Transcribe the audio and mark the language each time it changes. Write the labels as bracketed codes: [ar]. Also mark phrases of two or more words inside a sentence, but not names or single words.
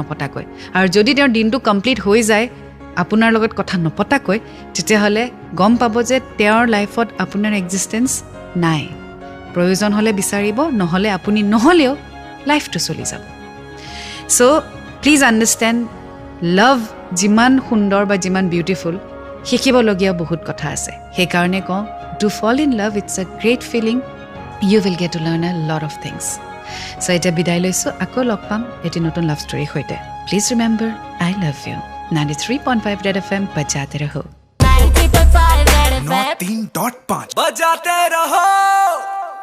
[as] আৰু যদি তেওঁৰ দিনটো কমপ্লিট হৈ যায়, আপোনাৰ লগত কথা নপতাকৈ তেতিয়াহ'লে গম পাব যে তেওঁৰ লাইফত আপোনাৰ এক্সিষ্টেঞ্চ নাই প্ৰয়োজন হ'লে বিচাৰিব নহ'লে আপুনি নহ'লেও লাইফটো চলি যাব [en] so please understand love [as] যিমান সুন্দৰ বা যিমান বিউটিফুল শিকিবলগীয়া বহুত কথা আছে সেইকাৰণে কওঁ [en] to fall in love it's a great feeling you will get to learn a lot of things so' [as] এতিয়া বিদায় লৈছোঁ আকৌ লগ পাম এটি নতুন লাভ ষ্টৰীৰ সৈতে [en] please remember I love you [hi] 93.5 रेड एफएम बजाते रहो 93.5 बजाते रहो